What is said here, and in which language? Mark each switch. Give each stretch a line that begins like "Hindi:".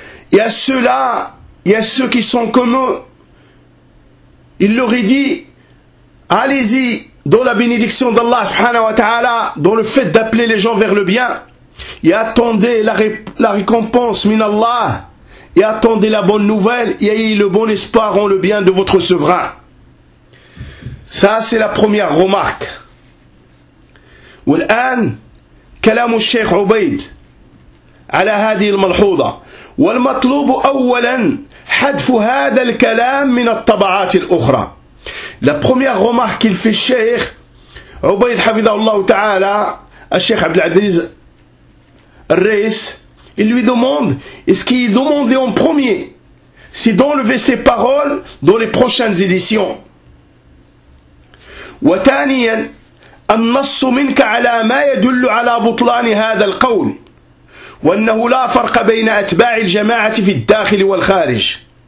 French: Et à ceux-là, il y a ceux qui sont comme eux. Il leur est dit, allez-y dans la bénédiction d'Allah
Arabic: subhanahu wa ta'ala,
French: dans le fait d'appeler les gens vers le bien et attendez la récompense minallah. Et attendez la bonne nouvelle et ayez le bon espoir en le bien de votre souverain. Ça, c'est la première remarque.
Arabic: والآن كلام الشيخ عبيد على هذه الملحوظة والمطلوب أولا حذف هذا الكلام من الطبعات الأخرى.
French: La première remarque qu'il fait الشيخ عبيد
Arabic: حفظه الله تعالى
French: الشيخ عبد العزيز الرئيس. Il lui demande, est-ce qu'il est demandé en premier, c'est d'enlever ses paroles dans les prochaines éditions.
Arabic: وَتَانِيًا أَنَّصُ مِنْكَ عَلَى مَا يَدُلُّ عَلَى بُطْلَانِ هَذَا الْقَوْلِ وَأَنَّهُ لَا فَرْقَ بَيْنَ أَتْبَاعِ الْجَمَاعَةِ فِي الدَّاخِلِ وَالْخَارِجِ.